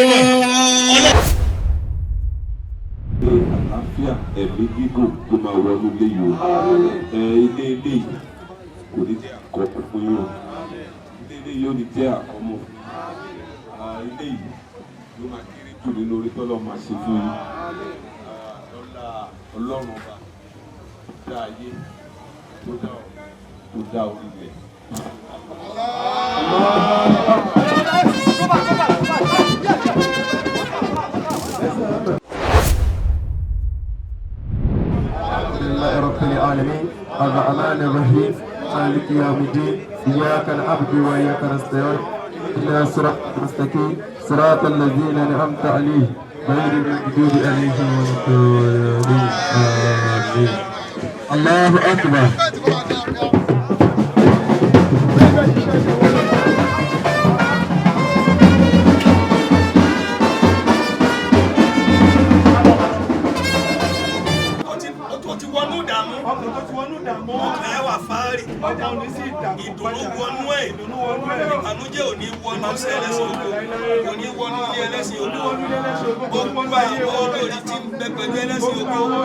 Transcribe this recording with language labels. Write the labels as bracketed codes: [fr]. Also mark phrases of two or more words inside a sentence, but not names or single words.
[yo] àlàáfíà ẹ̀mí gígùn tó máa wọnú ilé yìí o ilé yìí kò ní jẹ́ àkọ́kọ́ fún yín o ilé yìí ò ní jẹ́ àkọ́mọ́ ilé yìí ló máa kéré jù nínú orí tọ́lọ́ máa ṣe fún yín ọlọ́run ọba tó dá ayé tó dá orí ilẹ̀. [ar] رب العالمين الرحمن الرحيم مالك يوم الدين إياك نعبد وإياك نستعين اهدنا الصراط المستقيم صراط الذين أنعمت عليهم غير المغضوب عليهم ولا الضالين آمين الله أكبر [yo] ọkàn ẹ wà fáárì ìdùnnú wọnú ẹ ìbànújẹ́ ò ní wọnú sí ẹlẹ́sìn ògo kò ní wọnú ní ẹlẹ́sìn ògo gbogbo àwọn olórí tí ń bẹ pẹ̀lú ẹlẹ́sìn ògo